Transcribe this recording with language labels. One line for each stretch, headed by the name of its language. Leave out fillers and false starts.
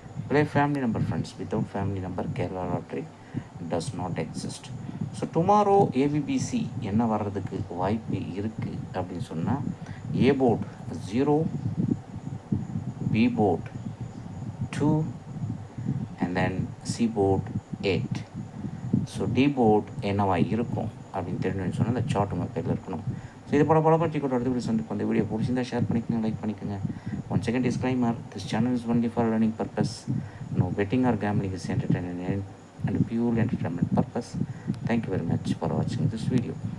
English: Play family number, friends. Without family number, Kerala lottery does not exist.
Tamil: So tomorrow ABBC என்ன வர்றதுக்கு வாய்ப்பு இருக்குது அப்படின்னு சொன்னால் A board 0, B board 2 and then C board 8. So D board என்னவா இருக்கும் அப்படின்னு தெரிஞ்சுன்னு சொன்னால் இந்த சார்ட் உங்கள் பேரில் இருக்கணும். ஸோ இது பல பற்றி கூட அடுத்த வீடியோ வந்து இந்த வீடியோ பிடிச்சிருந்தா ஷேர் பண்ணிக்கோங்க, லைக் பண்ணிக்கோங்க.
English: Once again, disclaimer, this channel is only for learning purpose. No betting or gambling is entertainment and pure entertainment purpose. Thank you very much for watching this video.